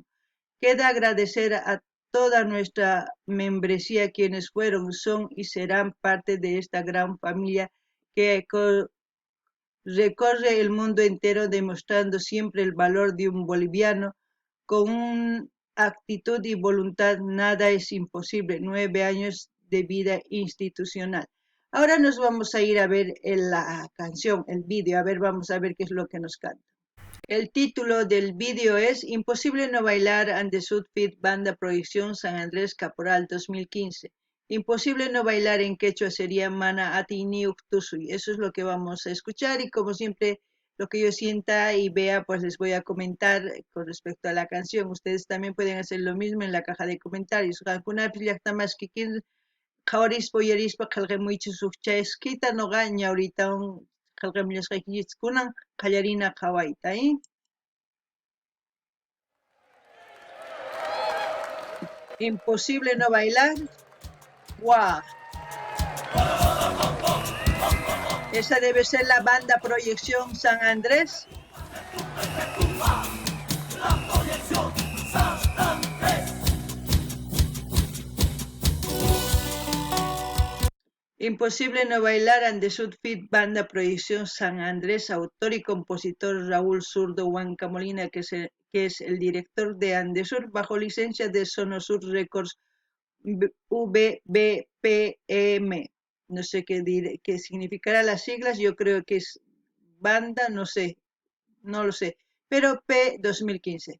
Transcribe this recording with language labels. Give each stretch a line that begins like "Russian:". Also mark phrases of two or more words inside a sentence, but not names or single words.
Spanish: Queda agradecer a toda nuestra membresía quienes fueron, son y serán parte de esta gran familia que recorre el mundo entero demostrando siempre el valor de un boliviano con una actitud y voluntad. Nada es imposible. 9 años de vida institucional. Ahora nos vamos a ir a ver la canción, el vídeo. A ver, vamos a ver qué es lo que nos canta. El título del vídeo es Imposible no bailar and the Sudfit Banda Proyección San Andrés Caporal 2015. Imposible no bailar en quechua sería
Quechua: Mana Atini Uktusui.
Spanish: Eso es lo que vamos a escuchar y como siempre lo que yo sienta y vea pues les voy a comentar con respecto a la canción. Ustedes también pueden hacer lo mismo en la caja de comentarios.
Quechua: Qhawarispa uyarispa qillqamuychis huk chayasqita noqa ñawritawan qillqamullasqaykikunan qallarina qhawayta,
Spanish: Imposible no bailar. ¡Wow! Esa debe ser la banda Proyección San Andrés. La Proyección San Andrés. Imposible no bailar and the Sudfit Banda Proyección San Andrés, autor y compositor Raúl Zurdo Huanca Molina, que es el director de Andesur, bajo licencia de Sonosur Records VBPM. No sé qué significará las siglas, yo creo que es banda, no sé, no lo sé, pero P 2015.